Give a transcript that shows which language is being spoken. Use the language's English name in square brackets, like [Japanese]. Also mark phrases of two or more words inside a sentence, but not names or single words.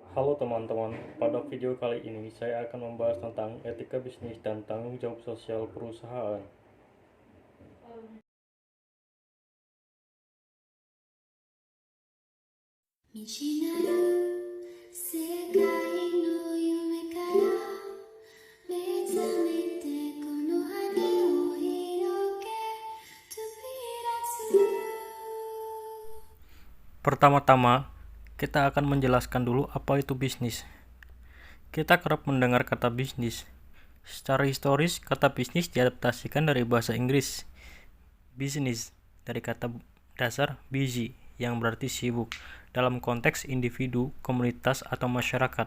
[Indonesian] Halo teman-teman, pada video kali ini saya akan membahas tentang etika bisnis dan tanggung jawab sosial perusahaan. [Japanese] 道なる世界の夢から目覚めてこの羽を広げ飛び立つ [Indonesian] Pertama-tama, kita akan menjelaskan dulu apa itu bisnis. Kita kerap mendengar kata bisnis. Secara historis, kata bisnis diadaptasikan dari bahasa Inggris, business, dari kata dasar busy, yang berarti sibuk, dalam konteks individu, komunitas, atau masyarakat.